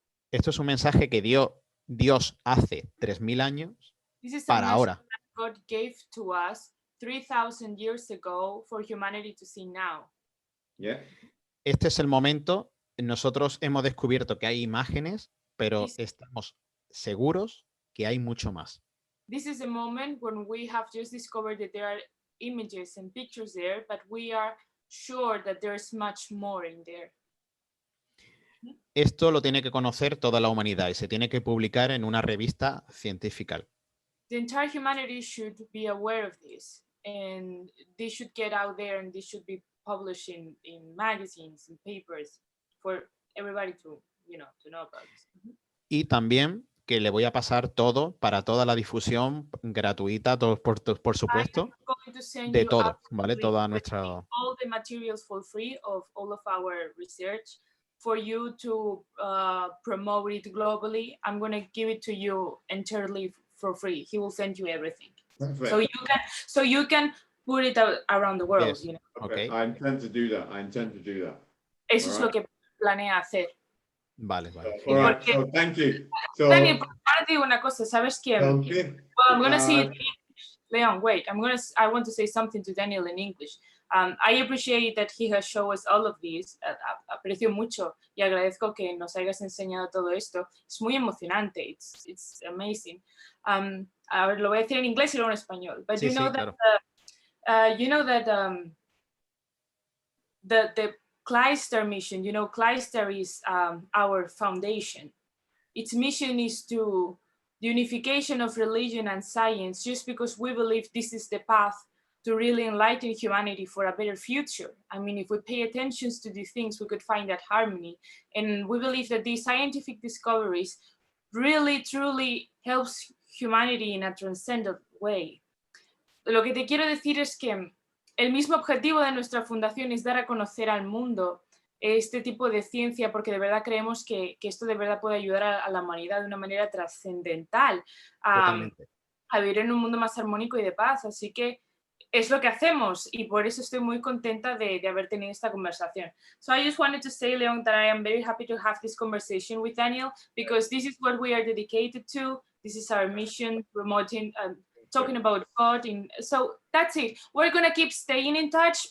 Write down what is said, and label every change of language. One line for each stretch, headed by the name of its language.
Spanish: Esto es un mensaje que Dios hace 3000 años para ahora.
English: God gave to us 3000 years ago for humanity to see now.
Spanish: Este es el momento, nosotros hemos descubierto que hay imágenes, pero estamos seguros que hay mucho más.
English: This is a moment when we have just discovered that there are images and pictures there, but we are sure that there's much more in there.
Spanish: Esto lo tiene que conocer toda la humanidad y se tiene que publicar en una revista científica.
English: The entire humanity should be aware of this, and this should get out there, and this should be published in magazines and papers for everybody to know about this.
Spanish: Y también que le voy a pasar todo para toda la difusión gratuita, por supuesto, de todo, ¿vale? Toda nuestra...
English: All the materials for free of all of our research for you to promote it globally. I'm going to give it to you entirely for free. He will send you everything. So you can put it out around the world. Yes. Okay. I intend to do that.
Spanish: Eso es lo que planea hacer. Vale.
English: Right. So thank you. So,
Spanish: Daniel, ahora te digo una cosa, ¿sabes qué?
English: Well, I'm going to say it in English. Leon, wait, I want to say something to Daniel in English. I appreciate that he has shown us all of this.
Spanish: Aprecio mucho y agradezco que nos hayas enseñado todo esto. Es muy emocionante.
English: It's amazing.
Spanish: A ver, lo voy a decir en inglés y luego en español.
English: But you know that the KLYSTAR mission, KLYSTAR is our foundation. Its mission is to the unification of religion and science, just because we believe this is the path to really enlighten humanity for a better future. I mean, if we pay attention to these things, we could find that harmony. And we believe that these scientific discoveries really, truly helps humanity in a transcendent way.
Spanish: Lo que te quiero decir es que el mismo objetivo de nuestra fundación es dar a conocer al mundo este tipo de ciencia, porque de verdad creemos que esto de verdad puede ayudar a la humanidad de una manera trascendental a vivir en un mundo más armónico y de paz. Así que es lo que hacemos y por eso estoy muy contenta de haber tenido esta conversación.
English: So I just wanted to say, Leong, that I am very happy to have this conversation with Daniel, because this is what we are dedicated to. This is our mission, promoting, talking about God. So that's it. We're going to keep staying in touch.